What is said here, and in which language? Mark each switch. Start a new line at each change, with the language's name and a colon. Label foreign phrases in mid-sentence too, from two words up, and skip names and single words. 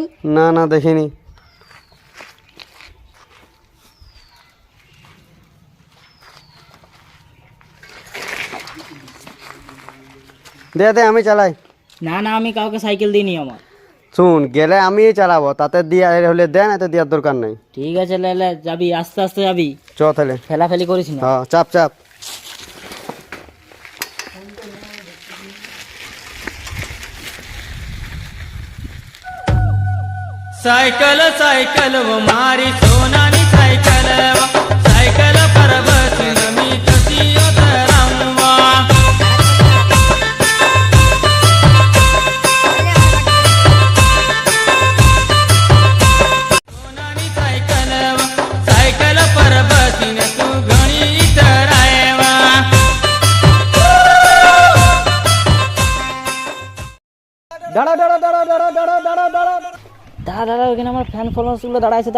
Bangla: না না, দেখিনি। দে দে, আমি চালাই। না না, আমি কাউকে সাইকেল দিইনি আমার। শুন, গেলে আমি চালাবো, তাতে দিয়া হলে দেন, এতে দেওয়ার দরকার নাই। ঠিক আছে, লে লে, যাবি আস্তে আস্তে যাবি, চ তাহলে। ফেলাফেলি করিস না। হ্যাঁ, চাপ চাপ।
Marathi: सायकल सायकल व मारी सोनानी सायकल सायकल पर बसून मी कशी उतरावा सोनानी सायकल सायकल पर बसून तू घणी इतरायवा
Bangla: দাঁড়া দাঁড়া দাঁড়া দাঁড়া দাঁড়া দাঁড়া দাঁড়া। দাঁড়া দাঁড়া, ওখানে আমার
English: fan followers
Bangla: গুলো দাঁড়া আছে।